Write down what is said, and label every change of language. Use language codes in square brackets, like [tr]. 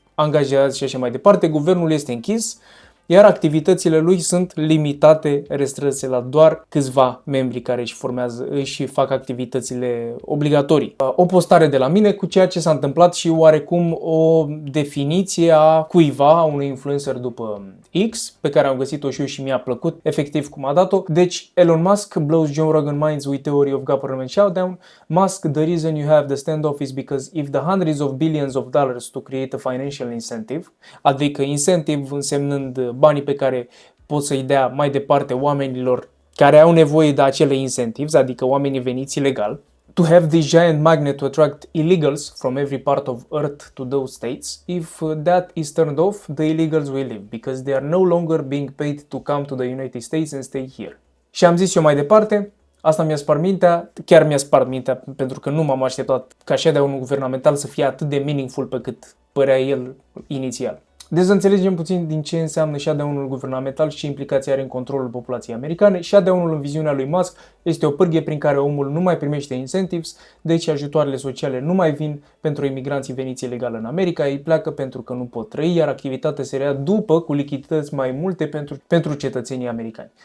[ro] angajați și așa mai departe, guvernul este închis, iar activitățile lui sunt limitate, restrânse la doar câțiva membri care își fac activitățile obligatorii. O postare de la mine cu ceea ce s-a întâmplat și oarecum o definiție a cuiva, a unui influencer după X, pe care am găsit-o și eu și mi-a plăcut efectiv cum a dat-o. [en] Deci, Elon Musk blows Joe Rogan minds with theory of government shutdown. Musk, the reason you have the standoff is because if the hundreds of billions of dollars to create a financial incentive, [ro] adică incentive însemnând banii pe care pot să-i dea mai departe oamenilor care au nevoie de acele incentives, adică oamenii veniți ilegal, [en] to have this giant magnet to attract illegals from every part of Earth to those states. If that is turned off, the illegals will leave because they are no longer being paid to come to the United States and stay here. [ro] Și am zis eu mai departe, asta mi-a spart mintea, chiar mi-a spart mintea, pentru că nu m-am așteptat ca așa de un guvernamental să fie atât de meaningful pe cât părea el inițial. Deci să înțelegem puțin din ce înseamnă shutdown-ul guvernamental și ce implicații are în controlul populației americane. Shutdown-ul în viziunea lui Musk este o pârghie prin care omul nu mai primește incentives, deci ajutoarele sociale nu mai vin pentru imigranții veniți ilegal în America, ei pleacă pentru că nu pot trăi, iar activitatea se rea după cu lichidități mai multe pentru cetățenii americani.